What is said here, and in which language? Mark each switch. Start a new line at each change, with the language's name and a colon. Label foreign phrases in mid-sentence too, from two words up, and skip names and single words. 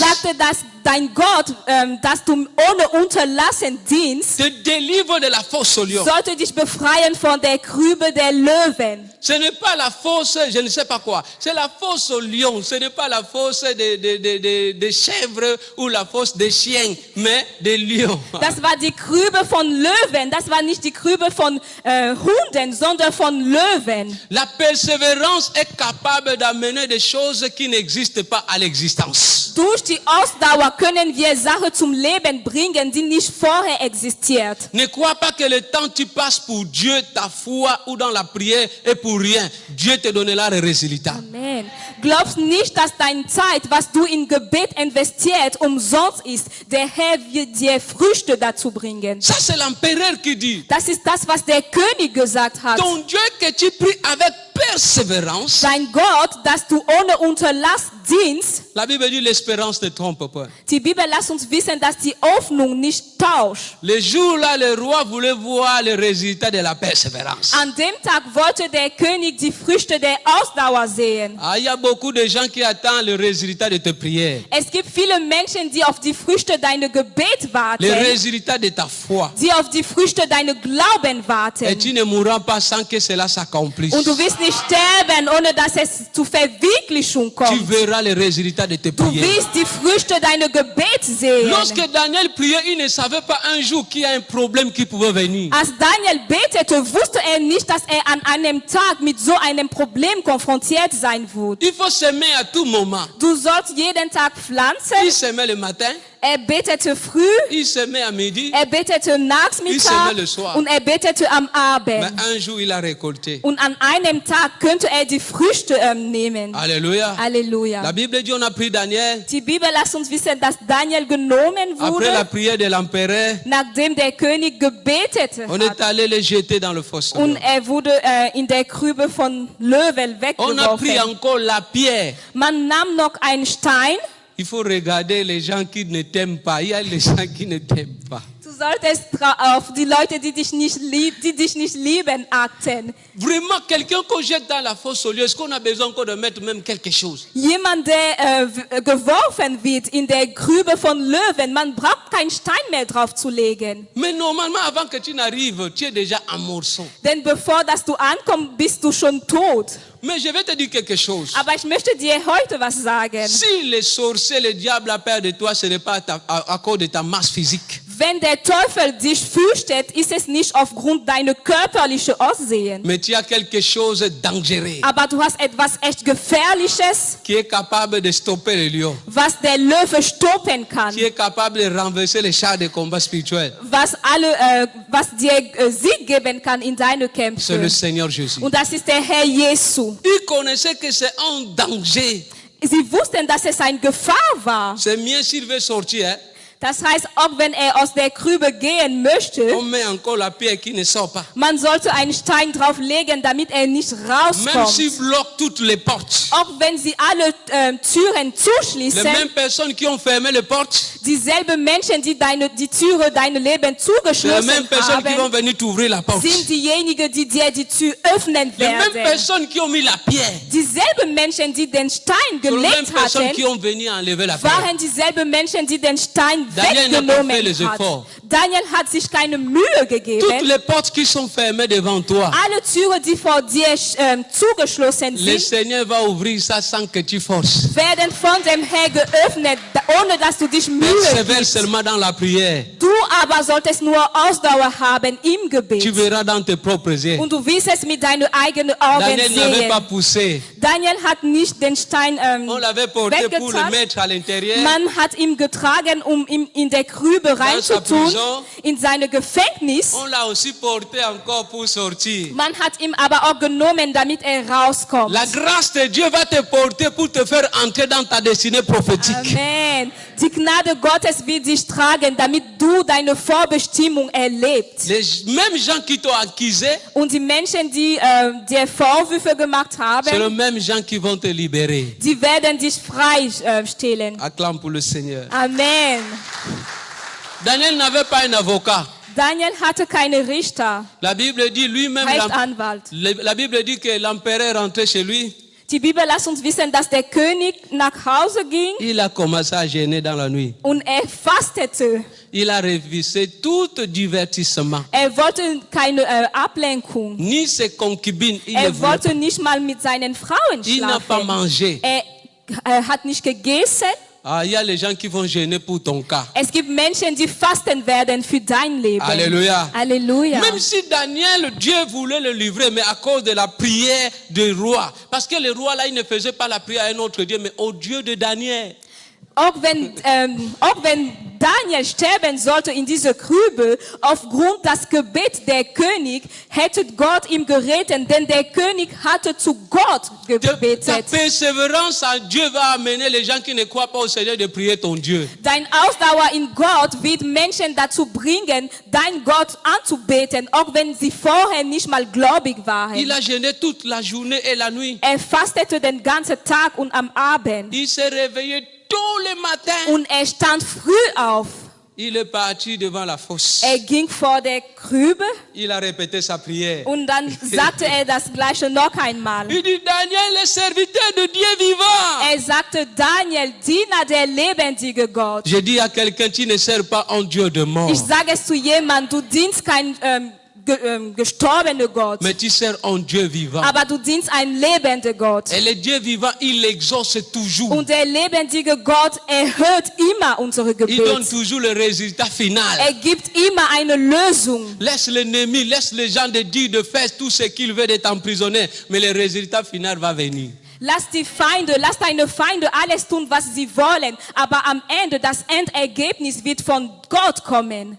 German: sagte, dass dein Gott, dass du ohne Unterlassen dienst,
French: te délivre de la fosse au lion.
German: sollte dich befreien von der Krübe der Löwen.
French: Ce n'est pas la fosse, je ne sais pas quoi. C'est la fosse au lion. Ce n'est pas la fosse des chèvres ou la fosse des chiens, mais des lions.
German: Das war die Krübe von Löwen. Das war nicht die Krübe von Hunden, sondern von Löwen.
French: La persévérance est capable d'amener des choses qui n'existent pas à l'existence.
German: Durch die Ausdauer können wir Sachen zum Leben bringen, die nicht vorher existiert.
French: Ne crois pas que le temps tu passes pour Dieu, ta foi ou dans la prière est pour rien. Dieu te donnera le résultat. Amen.
German: Glaubst nicht, dass deine Zeit, was du in Gebet investiert, umsonst ist. Der Herr wird dir Früchte dazu bringen.
French: Ça c'est l'empereur qui dit.
German: Das ist das, was der König gesagt hat.
French: Ton Dieu que tu pries avec persévérance.
German: Dein Gott, dass du ohne Unterlass dienst.
French: La Bible dit l'espérance ne trompe pas.
German: Die Bibel lässt uns wissen, dass die Hoffnung nicht tauscht.
French: Le jour-là, le roi voulait voir le résultat de la persévérance.
German: An dem Tag wollte der König die Früchte der Ausdauer sehen.
French: Ah, il y a beaucoup de gens qui attendent le résultat de tes prières.
German: Es gibt viele Menschen, die auf die Früchte deiner Gebet warten,
French: Le résultat de ta foi.
German: die auf die Früchte deiner Glauben
French: Et
German: warten.
French: tu ne mourras pas sans que cela s'accomplisse.
German: Und du wirst nicht sterben, ohne dass es zur Verwirklichung
French: Tu
German: kommt.
French: verras le résultat de tes
German: Du
French: prières.
German: wirst die Früchte deiner Gebet sehen.
French: Lorsque Daniel priait, il ne savait pas un jour qu'il y a un problème qui pouvait venir.
German: Als Daniel betete, wusste er nicht, dass er an einem Tag mit so einem Problem konfrontiert sein wird.
French: Il faut s'aimer à tout moment.
German: Du sollst jeden Tag
French: Il
German: pflanzen.
French: s'aimait le matin,
German: Er betete früh,
French: il s'aimait à midi,
German: er betete
French: Il
German: Nachmittag
French: s'aimait le soir.
German: und er betete am
French: mais
German: Abend.
French: un jour il a récolté.
German: Und an einem Tag könnte er die Früchte nehmen.
French: Alléluia. La
German: Halleluja.
French: Bible dit on a pris Daniel
German: Die Bibel lässt uns wissen, dass Daniel genommen
French: après la
German: wurde,
French: prière de l'empereur.
German: nachdem der König gebetet
French: On est
German: hat.
French: allé le jeter dans le fosse.
German: Und er wurde in der Krübe von Löwen
French: On a pris
German: weggeworfen.
French: encore la pierre.
German: Man nahm noch einen Stein.
French: Il faut regarder les gens qui ne t'aiment pas. Il y a les gens qui ne t'aiment pas.
German: Du solltest auf die Leute, die dich nicht lieben, achten.
French: Vraiment, quelqu'un qu'on jette dans la fosse au lieu, est-ce qu'on a besoin encore de mettre même quelque chose?
German: Jemand, der geworfen wird in der Grube von Löwen, man braucht keinen Stein mehr drauf zu legen.
French: Mais normalement, avant que tu n'arrives, tu es déjà en morceaux.
German: Denn bevor dass du ankommst, bist du schon tot.
French: Mais je vais te dire quelque chose.
German: Aber ich möchte dir heute was sagen.
French: Si les sorciers, le diable a peur de toi, ce n'est pas à cause de ta masse physique.
German: Wenn der Teufel dich fürchtet, ist es nicht aufgrund deiner körperlichen Aussehen.
French: Mais tu as quelque chose de dangereux
German: Aber du hast etwas echt Gefährliches,
French: qui est capable de stopper le lion,
German: was der Löwe stoppen kann.
French: qui est capable de renverser les chars de combat spirituel.
German: Was dir Sieg geben kann in deine
French: C'est le
German: Kämpfe.
French: Seigneur Jésus.
German: Und das ist der Herr Jesu.
French: Ils connaissaient que c'est un danger.
German: Sie wussten, dass es eine Gefahr war.
French: C'est mieux s'il veut sortir, hein?
German: Das heißt, auch wenn er aus der Grube gehen möchte,
French: On met encore la pierre qui ne sort pas.
German: man sollte einen Stein drauflegen, damit er nicht
French: Même s'il
German: rauskommt.
French: bloque toutes les portes.
German: Auch wenn sie alle Türen
French: Les
German: zuschließen,
French: mêmes personnes qui ont fermé les portes,
German: dieselben Menschen, die die Türe dein Leben
French: c'est les mêmes
German: zugeschlossen
French: personnes qui vont
German: haben,
French: venir t'ouvrir la porte.
German: sind diejenigen, die dir die Tür öffnen
French: Les mêmes
German: werden.
French: personnes qui ont mis la pierre,
German: Dieselben Menschen, die den Stein
French: sont les mêmes
German: gelegt
French: personnes
German: hatten,
French: qui ont venu enlever la pierre.
German: waren dieselben Menschen, die den Stein
French: Daniel n'a pas fait les
German: weggenommen
French: efforts.
German: haben. Daniel hat sich keine Mühe
French: Toutes
German: gegeben.
French: les portes qui sont fermées devant toi,
German: Alle Türen, die vor dir zugeschlossen
French: le
German: sind,
French: Seigneur va ouvrir ça sans que tu forces.
German: werden von dem Herr geöffnet, ohne dass du dich Mühe
French: Persévère
German: gibst.
French: seulement dans la prière.
German: Du aber solltest nur Ausdauer haben im
French: Tu
German: Gebet.
French: verras dans tes propres yeux.
German: Und du wirst es mit deinen eigenen Augen
French: Daniel n'avait pas
German: sehen.
French: poussé.
German: Daniel hat nicht den Stein
French: On l'avait porté pour le
German: weggetan.
French: mettre à l'intérieur.
German: Man hat ihn getragen, um ihn in der Grübe reinzutun,
French: prison.
German: in seine Gefängnis.
French: On l'a aussi porté encore pour sortir.
German: Man hat ihn aber auch genommen, damit er rauskommt.
French: La grâce de Dieu va te porter pour te faire entrer dans ta destinée prophétique. Amen.
German: Die Gnade Gottes wird dich tragen, damit du deine Vorbestimmung erlebst.
French: Les mêmes gens qui t'ont accusé,
German: Und die Menschen, die dir Vorwürfe gemacht
French: c'est les
German: haben,
French: mêmes gens qui vont te libérer.
German: die werden dich freistellen.
French: Acclame pour le Seigneur. Amen. Daniel n'avait pas un avocat.
German: Daniel hatte keine Richter,
French: La Bible dit lui-même,
German: Rechtsanwalt.
French: la Bible dit que l'empereur rentrait chez lui.
German: Die Bibel lässt uns wissen, dass der König nach Hause ging
French: Il a commencé à gêner dans la nuit.
German: und er fastete.
French: Il a révisé tout divertissement.
German: Er wollte keine Ablenkung.
French: Ni ses concubines, il ne
German: Er
French: voulait
German: wollte nicht mal mit seinen Frauen
French: Il n'a pas
German: schlafen.
French: mangé.
German: Er hat nicht gegessen.
French: Ah, il y a les gens qui vont gêner pour ton cas.
German: Es gibt Menschen, die fasten werden für dein Leben.
French: Alléluia.
German: Halleluja.
French: Même si Daniel, Dieu voulait le livrer, mais à cause de la prière du roi. Parce que le roi là, il ne faisait pas la prière à un autre Dieu, mais au Dieu de Daniel.
German: Auch wenn Daniel sterben sollte in dieser Grube, aufgrund des Gebets der König, hätte Gott ihm gerettet, denn der König hatte zu Gott
French: Ta
German: gebetet.
French: persévérance en Dieu va amener les gens qui ne croient pas au Seigneur de prier ton Dieu.
German: Dein Ausdauer in Gott wird Menschen dazu bringen, dein Gott anzubeten, auch wenn sie vorher nicht mal gläubig
French: Il
German: waren.
French: a gêné toute la journée et la nuit.
German: Er fastete den ganzen Tag und am Abend.
French: Il s'est réveillé tôt le matin.
German: Und er stand früh auf.
French: Il est parti devant la fosse.
German: Er ging vor der Grube
French: Il a répété sa prière.
German: und dann sagte er das Gleiche noch einmal.
French: Il dit, Daniel, le serviteur de Dieu vivant.
German: Er sagte, Daniel, Diener der lebendige Gott.
French: Je dis à quelqu'un, tu ne sers pas un Dieu de mort,
German: Ich sage es zu jemandem, du dienst kein gestorbener Gott,
French: mais tu sers un Dieu vivant.
German: aber du dienst einen lebenden Gott.
French: Et le Dieu vivant, il exauce toujours.
German: Und der lebendige Gott erhört immer unsere
French: Il donne
German: Gebete.
French: toujours le résultat final.
German: Er gibt immer eine Lösung.
French: Laisse l'ennemi, laisse les gens de dire de faire tout ce qu'ils veulent d'être emprisonnés, mais le résultat final va venir.
German: Lass deine Feinde alles tun, was sie wollen, aber am Ende, das Endergebnis wird von Gott kommen.